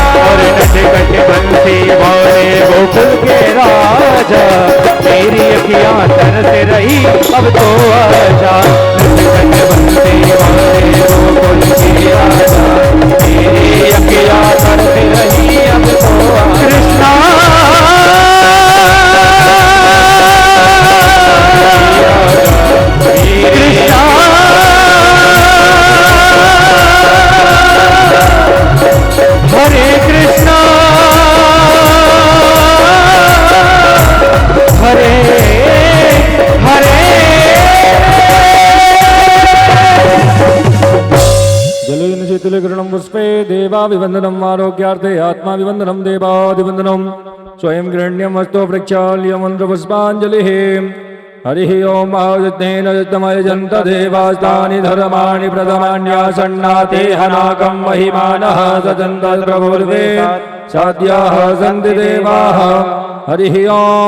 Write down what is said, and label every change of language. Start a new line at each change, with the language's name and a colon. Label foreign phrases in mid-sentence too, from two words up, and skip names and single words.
Hindi: और नटखट बंसी वाले गोकुल के राजा, मेरी अखियां तरस रही अब तो आजा। नटखट बंसी वाले गोकुल के राजा, मेरी अखियां तरस रही अब तो आजा। कृष्णा कृष्णा हरे कृष्णा हरे हरे।
Sanskrit: जलेन शीतलीकरणं पुष्पे देवाभिवन्दनम् आरोग्यार्थे आत्माभिवन्दनं देवादिवन्दनं स्वयं गृह्ण्यमस्तु प्रक्षाल्य मन्त्रपुष्पाञ्जलिः। हरिः ओम आयुधेन युद्धमयजन्त देवास्तानि धर्माणि प्रथमान्यासन्नाते हनाकं महिमानः सजन्त प्रभुर्वे साध्याः सन्ति देवाः हरिः ओम